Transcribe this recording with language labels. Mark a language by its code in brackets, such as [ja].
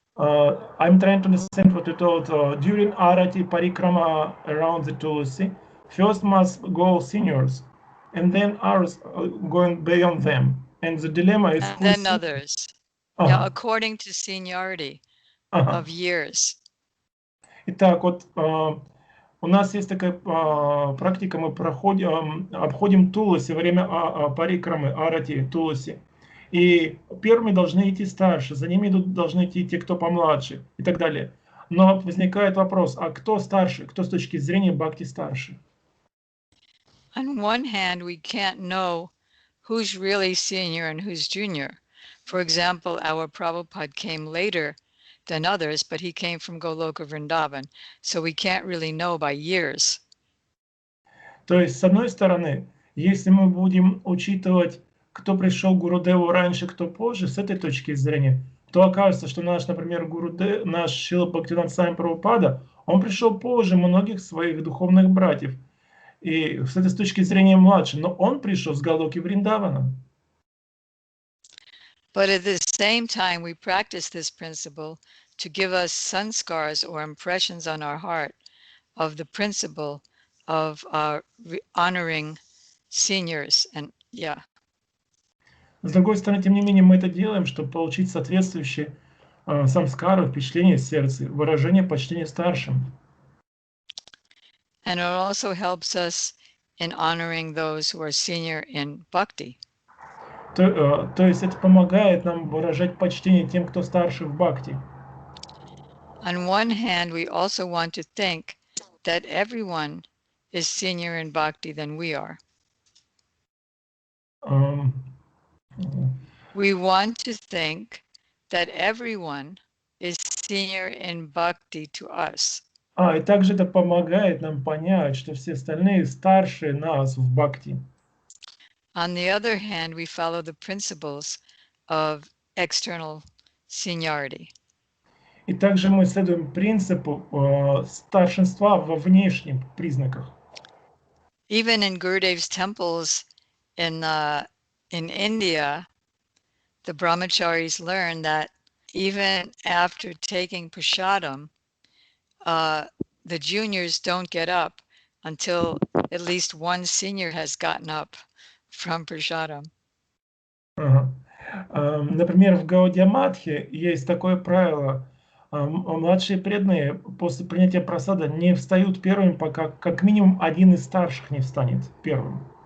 [en] I'm trying to understand what you told. During Arati Parikrama around the Tulsi, first must go seniors, and then others going beyond them. And the dilemma is and then others. Yeah, according to seniority of years. [ru] Итак, вот у нас есть такая практика, мы обходим Туласи во время парикрамы, арати, Туласи. И первыми должны идти старше, за ними должны идти те, кто помладше и так далее. Но возникает вопрос, а кто старше, кто с точки зрения бхакти старше? [en] On one hand, we can't know who's really senior and who's junior. For example, our Prabhupada came later than others, but he came from Goloka Vrindavan, so we can't really know by years. [ru] То есть, с одной стороны, если мы будем учитывать, кто пришел к Гурудеву раньше, кто позже, с этой точки зрения, то окажется, что наш, например, Гурудев, наш Шрила Бхактивинода Свами Прабхупада, он пришел позже многих своих духовных братьев. И с этой точки зрения младше, но он пришел с Галоки Вриндавана. [en] But at the same time, we practice this principle to give us sanskars or impressions on our heart of the principle of honoring seniors. And yeah. [ru] С другой стороны, тем не менее, мы это делаем, чтобы получить соответствующие самскары, впечатления в сердце, выражение почтения старшим. [en] And it also helps us in honoring those who are senior in bhakti. [ru] То есть это помогает нам выражать почтение тем, кто старше в бхакти. [en] On one hand, we also want to think that everyone is senior in bhakti than we are. We want to think that everyone is senior in bhakti to us. [ru] И также это помогает нам понять, что все остальные старше нас в бхакти. [en] On the other hand, we follow the principles of external seniority. [ru] И также мы следуем принципу старшинства во внешних признаках. [en] Even in Gurudev's temples in India, the brahmacharis learn that even after taking prasadam, the juniors don't get up until at least one senior has gotten up from prasadam. [ru] Например, в Гаудия-матхе есть такое правило. Младшие преданные после принятия прасада не встают первыми, пока как минимум один из старших не встанет первым.